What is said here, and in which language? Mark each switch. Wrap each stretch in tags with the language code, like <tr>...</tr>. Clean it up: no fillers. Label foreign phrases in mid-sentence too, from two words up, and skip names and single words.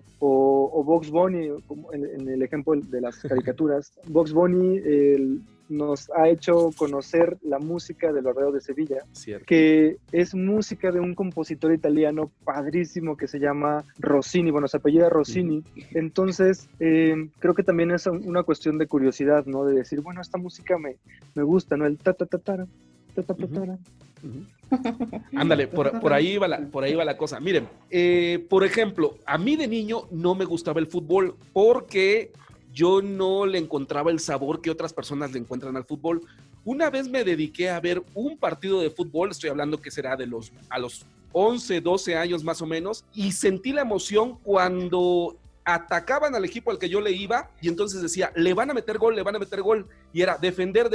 <es>O Bugs Bunny, como en el ejemplo de las caricaturas, Bugs Bunny nos ha hecho conocer la música del Barbero de Sevilla, que es música de un compositor italiano padrísimo que se llama Rossini, bueno, se apellida Rossini. Entonces, creo que también es una cuestión de curiosidad, ¿no? De decir, bueno, esta música me gusta, ¿no? El ta-ta-ta-tara, ta-ta-ta-tara. Ándale, por ahí va la cosa. Miren, por ejemplo, a mí de niño no me gustaba el fútbol porque yo no le encontraba el sabor que otras personas le encuentran al fútbol. Una vez me dediqué a ver un partido de fútbol, estoy hablando que será a los 11, 12 años más o menos, y sentí la emoción cuando atacaban al equipo al que yo le iba, y entonces decía, le van a meter gol, y era defender.</es>